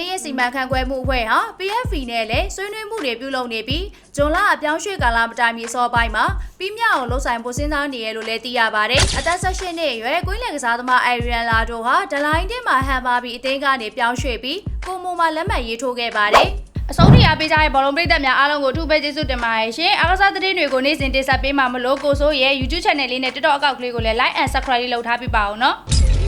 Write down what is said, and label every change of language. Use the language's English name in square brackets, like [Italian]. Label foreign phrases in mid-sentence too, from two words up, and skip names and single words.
[Burmese] င်းရဲ့စီမံခန့်ခွဲမှုအဖွဲ့ဟာ PFV နဲ့လည်းဆွေးနွေးမှုတွေပြုလုပ်နေပြီးဂျွန်လအပြောင်းရွှေ့ကာလမတိုင်မီစောပိုင်းမှာပြီးမြောက်အောင်လှုပ်ဆောင်ဖို့စဉ်းစားနေရလို့လည်းသိရပါတယ်အသက်18နှစ်အရွယ်ကွင်းလယ်ကစားသမားအိုင်ရီယန်လာဒိုဟာဒလိုင်းတင်းမှာဟန်ပါပြီးအသင်းကနေပြောင်းရွှေ့ပြီးကိုမိုမှာလက်မှတ်ရေးထိုးခဲ့ပါတယ်အဆုံးထိအားပေးကြတဲ့ဘောလုံးပရိသတ်များအားလုံးကိုအထူးပဲကျေးဇူးတင်ပါတယ်ရှင်အားကစားသတင်းတွေကိုနေ့စဉ်တင်ဆက်ပေးမှာမလို့ကိုဆိုရဲ့ YouTube channel လေးနဲ့ TikTok account လေးကိုလည်း [English] like and subscribe [Burmese] လုပ်ထားပေးပါဦးနော်